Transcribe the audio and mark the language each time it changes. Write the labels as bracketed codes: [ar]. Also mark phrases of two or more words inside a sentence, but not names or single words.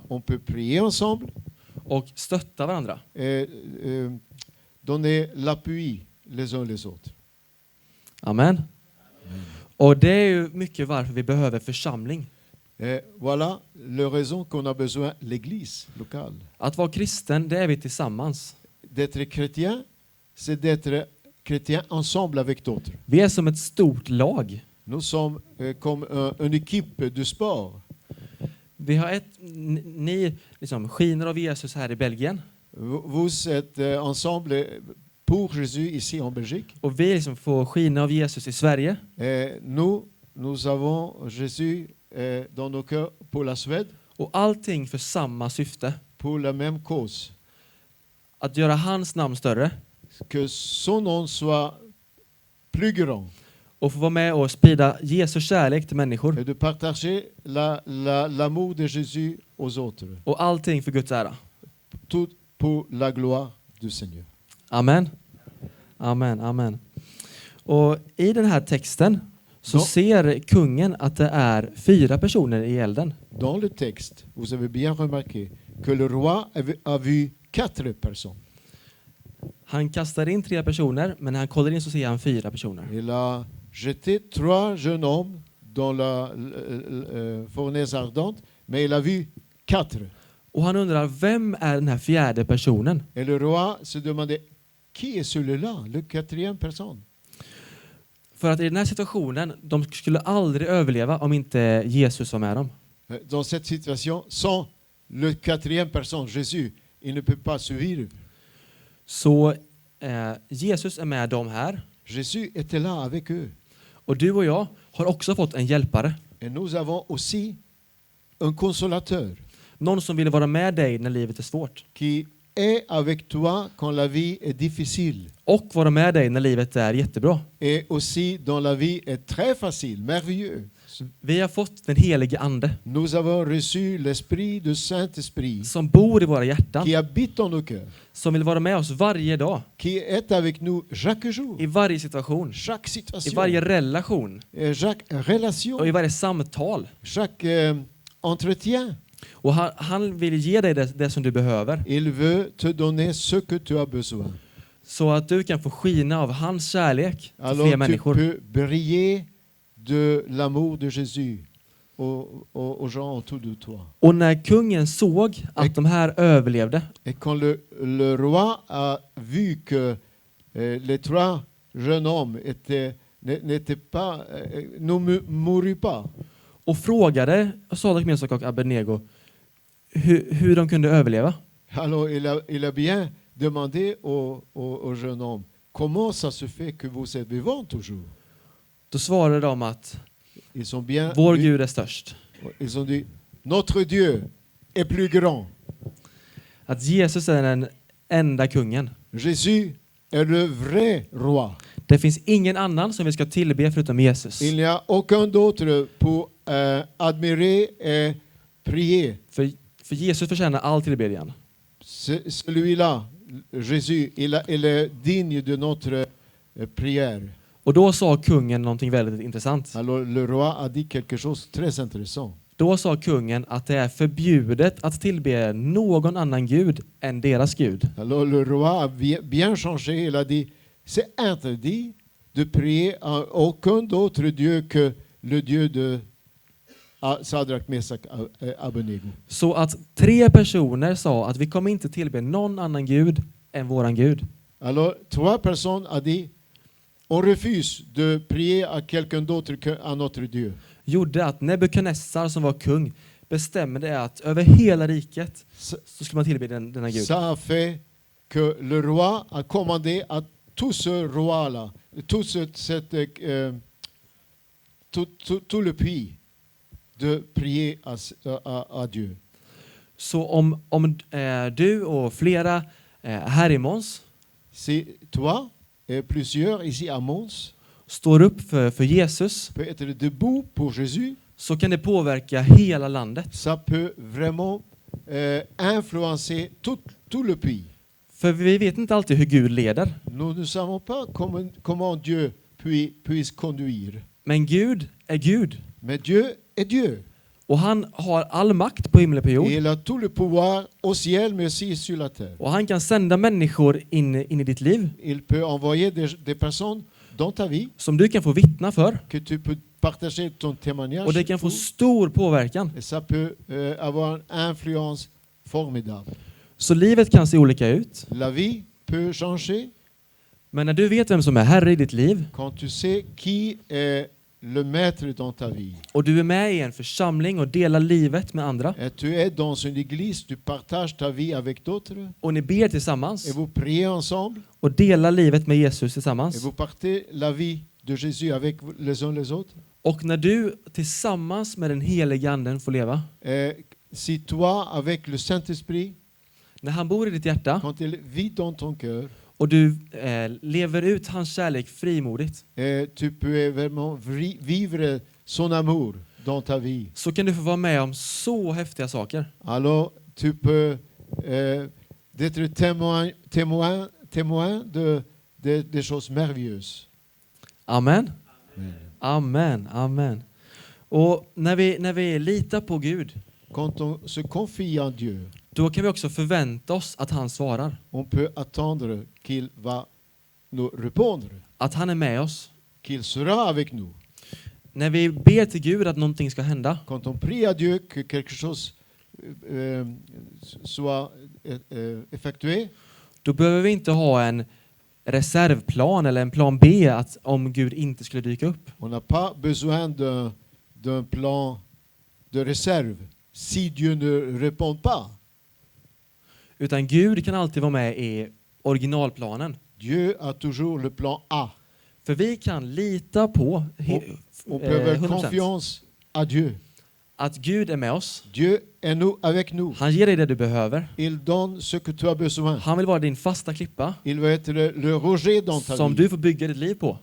[fr] On peut prier ensemble [sv] Och stötta varandra. [fr] et donner l'appui les uns les autres. Amen. [sv] Och det är ju mycket varför vi behöver församling. [fr] Et voilà la raison qu'on a besoin l'église locale. [sv] Att vara kristen, det är vi tillsammans. [fr] D'être chrétien, c'est d'être chrétien ensemble avec d'autres. [sv] Vi är som ett stort lag. [fr] Nous sommes comme une équipe de sport. [sv] Vi har ni liksom skiner av Jesus här i Belgien. [fr] Vous êtes ensemble pour Jésus ici en Belgique. [sv] Och vi liksom får skina av Jesus i Sverige. [fr] Et nous avons Jésus dans nos cœurs pour la Suède, [sv] Och allting för samma syfte. [fr] pour la même cause. [sv] Att göra hans namn större. [fr] Que son nom soit plus grand. [sv] Och få vara med och sprida Jesu kärlek till människor. [fr] Et de partager l'amour de Jésus aux autres. [sv] Och allting för Guds ära. [fr] Tout pour la gloire du Seigneur. Amen. Amen, amen. [sv] Och i den här texten så ser kungen att det är 4 personer i elden. [fr] Dans le texte, vous avez bien remarqué que le roi a vu 4 personnes. [sv] Han kastar in 3 personer, men när han kollar in så ser han 4 personer. [fr] Il a jeté 3 jeunes hommes dans la fournaise ardente, mais il a vu 4. [sv] Och han undrar, vem är den här 4:e personen? [fr] Et le roi se demandait, qui est celui-là, le 4e personne? [sv] För att i den här situationen, de skulle aldrig överleva om inte Jesus var med dem. [fr] Dans cette situation, sans le 4e personne, Jésus, il ne peut pas survivre. [sv] Så Jesus är med dem här. [fr] Jésus était là avec eux. [sv] Och du och jag har också fått en hjälpare. [fr] Et nous avons aussi un consolateur. [sv] Någon som vill vara med dig när livet är svårt. [fr] Qui est avec toi quand la vie est difficile. [sv] Och vara med dig när livet är jättebra. [fr] Et aussi dans la vie est très facile, merveilleux. [sv] Vi har fått den helige ande. [fr] Nous avons reçu l'esprit de Saint-Esprit. [sv] Som bor i våra hjärtan. [fr] Qui habite dans nos cœurs. [sv] Som vill vara med oss varje dag. [fr] Qui est avec nous chaque jour. [sv] I varje situation. [fr] Chaque situation. [sv] I varje relation. [fr] Chaque relation. [sv] Och i varje samtal. [fr] Chaque entretien. [sv] Och han vill ge dig det som du behöver. [fr] Il veut te donner ce que tu as besoin. [sv] Så att du kan få skina av hans kärlek till [fr] Alors [sv] fler [fr] tu [sv] människor. [fr] peux briller de l'amour de Jésus aux gens autour de toi. [sv] Och när kungen såg att de här överlevde. [fr] Et quand le roi a vu que les 3 jeunes hommes n'étaient pas, ne moururent pas. [sv] Och frågade Sadrach, Mesak och Abednego hur de kunde överleva. [fr] Alors il a bien demandé aux jeunes hommes, comment ça se fait que vous êtes vivants toujours? [sv] Då svarade de att [fr] Ils ont bien [sv] vår Gud är störst. [fr] Ils ont dit, notre Dieu est plus grand. [sv] Att Jesus är den enda kungen. [fr] Jésus est le vrai roi. [sv] Det finns ingen annan som vi ska tillbe förutom Jesus. [fr] Il n'y a aucun d'autre pour admirer et prier. [sv] För För Jesus förtjänar all tillbedjan. [fr] Celui-là, Jésus, il est digne de notre prière. [sv] Och då sa kungen någonting väldigt intressant. [fr] Alors le roi a dit quelque chose de très intéressant. [sv] Då sa kungen att det är förbjudet att tillbe någon annan gud än deras gud. [fr] Alors le roi a bien changé, il a dit, c'est interdit de prier à aucun d'autre Dieu que le Dieu de Sadrak, Mesak, Abednego. [sv] Så att 3 personer sa att vi kommer inte tillbe någon annan gud än våran Gud. [fr] Alors 3 personnes a dit, on refuse de prier à quelqu'un d'autre qu'à notre Dieu. [sv] Gjorde att Nebukadnessar som var kung bestämde att över hela riket så skulle man tillbe denna Gud. [fr] Ça a fait que le roi a commandé à tout ce roi-là, tout le pays de prier à Dieu. [sv] Så om du och flera här i Måns [fr] Si toi et plusieurs ici à Mons [sv] står upp för Jesus, [fr] peut être debout pour Jésus, [sv] så kan det påverka hela landet. [fr] ça peut vraiment influencer tout le pays. [sv] För vi vet inte alltid hur Gud leder. [fr] Nous ne savons pas comment Dieu puisse conduire. [sv] Men Gud är Gud. [fr] Mais Dieu est Dieu. [sv] Och han har all makt på himlen och på jord. [fr] Et il a tout le pouvoir au ciel mais aussi sur la terre. [sv] Och han kan sända människor in i ditt liv. [fr] Il peut envoyer des personnes dans ta vie [sv] Som du kan få vittna för. [fr] que tu peux partager ton témoignage. [sv] Och det kan få stor påverkan. [fr] Et ça peut avoir une influence formidable. [sv] Så livet kan se olika ut. [fr] La vie peut changer [sv] Men när du vet vem som är herre i ditt liv [fr] quand tu sais qui est le maître dans ta vie. [sv] och du är med i en församling och delar livet med andra [fr] Et tu es dans une église, tu partages ta vie avec d'autres [sv] och ni ber tillsammans [fr] et vous priez ensemble [sv] och delar livet med Jesus [fr] et [sv] tillsammans. [fr] vous partez la vie de Jésus avec les uns les autres. [sv] Och när du tillsammans med den heliga anden får leva, [fr] Si toi avec le Saint-Esprit, [sv] när han bor i ditt hjärta [fr] quand il vit dans ton cœur, [sv] och du lever ut hans kärlek frimodigt, [fr] tu peux vraiment vivre son amour dans ta vie. [sv] så kan du få vara med om så häftiga saker. [fr] Alors tu peux être témoin des choses merveilleuses. Amen. Amen. Amen. [sv] Och när vi litar på Gud, [fr] Quand on se confie en Dieu, [sv] då kan vi också förvänta oss att han svarar. [fr] on peut attendre qu'il va nous répondre, [sv] Att han är med oss. [fr] qu'il sera avec nous. [sv] När vi ber till Gud att någonting ska hända, [fr] Quand on prie à Dieu que quelque chose soit effectué, [sv] då behöver vi inte ha en reservplan eller en plan B att om Gud inte skulle dyka upp. [fr] on n'a pas besoin d'un plan de réserve si Dieu ne répond pas. [sv] Utan Gud kan alltid vara med i originalplanen. [fr] Dieu a toujours le plan A. [sv] För vi kan lita på [fr] On peut avoir 100% confiance à Dieu. [sv] att Gud är med oss. [fr] Dieu est avec nous. [sv] Han ger dig det du behöver. [fr] Il donne ce que tu as besoin. [sv] Han vill vara din fasta klippa [fr] Il va être le rocher dans ta [sv] som [fr] vie. [sv] du får bygga ditt liv på.